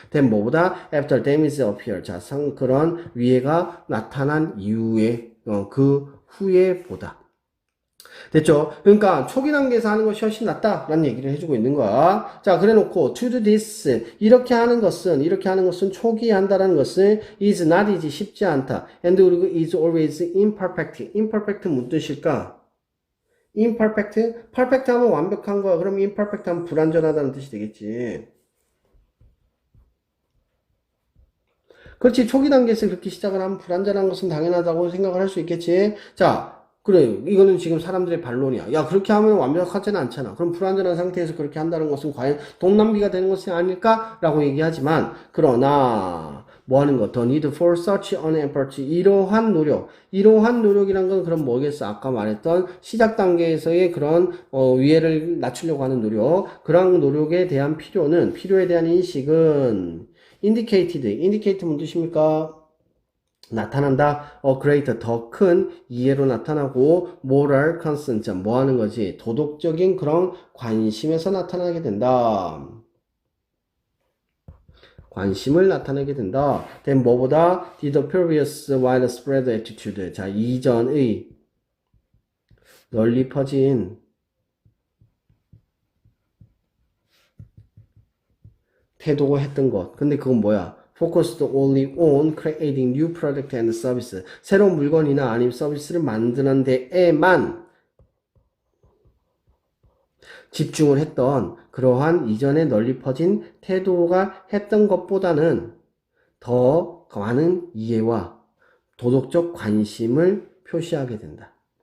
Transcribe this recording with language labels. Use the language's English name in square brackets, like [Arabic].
[Korean] then 뭐보다 [English] after damage appear, [Korean] 자, 그런 위해가 나타난 이후에, 그 후에 보다. 됐죠? 그러니까 초기 단계에서 하는 것이 훨씬 낫다라는 얘기를 해주고 있는 거야. 자, 그래 놓고 [English] to do this, [Korean] 이렇게 하는 것은 초기에 한다라는 것은 [English] is not easy, [Korean] 쉽지 않다. [English] and [Korean] 그리고 [English] is always imperfect. [Korean] imperfect 무슨 뜻일까? imperfect? perfect 하면 완벽한 거야. 그럼 imperfect 하면 불완전하다는 뜻이 되겠지. 그렇지. 초기 단계에서 그렇게 시작을 하면 불완전한 것은 당연하다고 생각을 할 수 있겠지. 자, 그래. 이거는 지금 사람들의 반론이야. 야, 그렇게 하면 완벽하지는 않잖아. 그럼 불완전한 상태에서 그렇게 한다는 것은 과연 돈 낭비가 되는 것이 아닐까? 라고 얘기하지만, 그러나, 뭐 하는 거? [English] The need for such an effort. [Korean] 이러한 노력. 이러한 노력이란 건 그럼 뭐겠어? 아까 말했던 시작 단계에서의 그런, 위해를 낮추려고 하는 노력. 그런 노력에 대한 필요에 대한 인식은, indicate 뭔 뜻입니까? 나타난다. greater, 더 큰 이해로 나타나고 [English] moral concern, [Korean] 뭐 하는 거지? 도덕적인 그런 관심에서 나타나게 된다. 관심을 나타내게 된다. [English] then [Korean] 뭐보다 [English] did the previous widespread attitude. [Korean] 자, 이전의 널리 퍼진 태도가 했던 것. 근데 그건 뭐야? [English] Focused only on creating new product and service. [Korean] 새로운 물건이나 아니면 서비스를 만드는 데에만 집중을 했던 그러한 이전에 널리 퍼진 태도가 했던 것보다는 더 많은 이해와 도덕적 관심을 표시하게 된다.